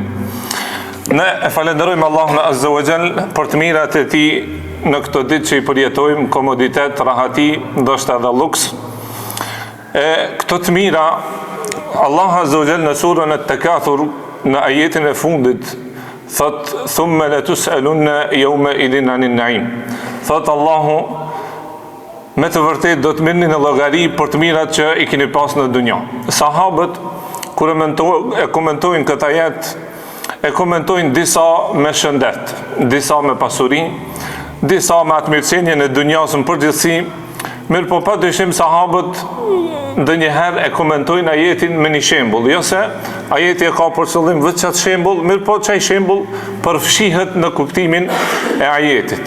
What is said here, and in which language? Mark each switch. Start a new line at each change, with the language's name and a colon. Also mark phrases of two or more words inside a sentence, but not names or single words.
Albanian: Ne e falenderojmë Allahun
Arabic: عز وجل
Albanian: për të mirat e tij në këtë ditë që i përjetojmë, komoditet, rahati, ndoshta edhe luks. Këto të mira, Allah
Arabic: عز وجل
Albanian: në surën At-Takathur, në ajetin e fundit, thot:
Arabic: "ثم لتسألن يومئذ عن النعيم".
Albanian: Thot Allahu: me të vërtetë do të merrni në llogari për të mirat që i keni pas në dunja. Sahabët kur e komentojnë këtë ajet, e komentojnë disa me shëndet, disa me pasuri, disa me atë mirëqenie në dunjas në përgjithësi, mirë po padyshim sahabët ndonjëherë e komentojnë ajetin me një shembull, jo se ajeti e ka për qëllim vetë çat shembull, mirë po çaj shembull përfshihet në kuptimin e ajetit.